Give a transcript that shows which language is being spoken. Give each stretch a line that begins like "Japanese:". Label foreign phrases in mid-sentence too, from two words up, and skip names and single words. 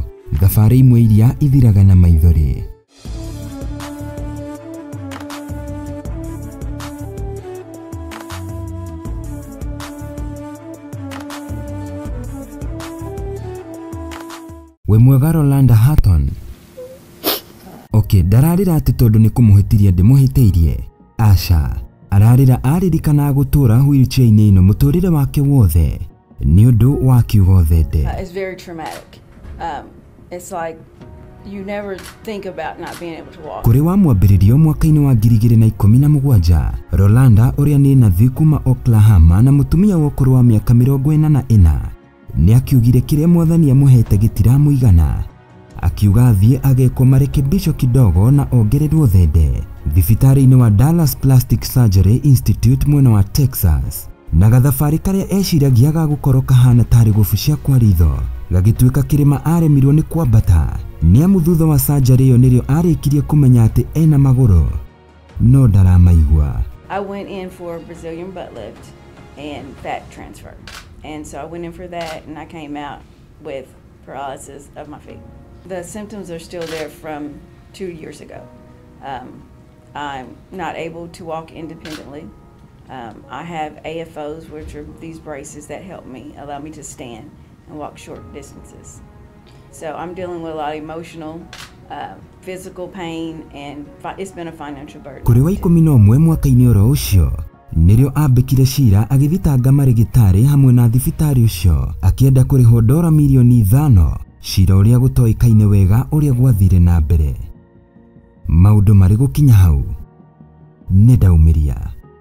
Kikuyu: Thabarĩ imwe iria ithiraga na maithori. We mwega Rolanda Hatton. Ndararĩra atĩ tondũ nĩ kũmũhĩtiria ndĩmũhĩtĩirie. Aca, ararĩra aririkana gũtũra wheelchair-inĩ ĩno mũtũrĩre wake wothe nĩ ũndũ wa kiugo thende.
English: It's very traumatic. It's like you never think about not being able to walk.
Kikuyu: Kũrĩ wa mwambĩrĩrio mwaka-inĩ wa 2017, Rolanda ũrĩa nĩ nathi kuma Oklahoma na mũtumia wa ũkũrũ wa mĩaka 44 nĩ akiugire kĩrĩa mwathani amũhete gĩtiramũigana. Akiuga athiĩ agekwo
Swahili: marekebisho kidogo
Kikuyu: na ongererwo thende thibitarĩ-inĩ wa Dallas Plastic Surgery Institute mwena wa Texas. Na gathabarĩ karĩa eciragia gagũkorwo kahana tarĩ gũbu cia kwa ritho gagĩtuĩka kĩrĩma aremirwo nĩ kwambata. Nĩamu thutha wa surgery ĩyo nĩrĩo arĩkirie kũmenya atĩ ena magũrũ no ndaramaigua.
English: I went in for a Brazilian butt lift and fat transfer. And so I went in for that and I came out with paralysis of my feet. The symptoms are still there from 2 years ago. I'm not able to walk independently. I have AFOs, which are these braces that help me, allow me to stand and walk short distances. So I'm dealing with a lot of emotional, physical pain, and it's been a financial burden.
Kikuyu: Kũrĩ wa 11 mwaka-inĩ oro ũcio nĩrĩo ambĩkire cira agĩthitanga marĩgĩtarĩ hamwe na thibitarĩ ũcio akĩenda kũrĩhwo $5 milioni, cira ũrĩa gũtoĩkaine wega ũrĩa gwathire na mbere. Maũndũ marĩ gũkinya hau nĩ ndaumĩria.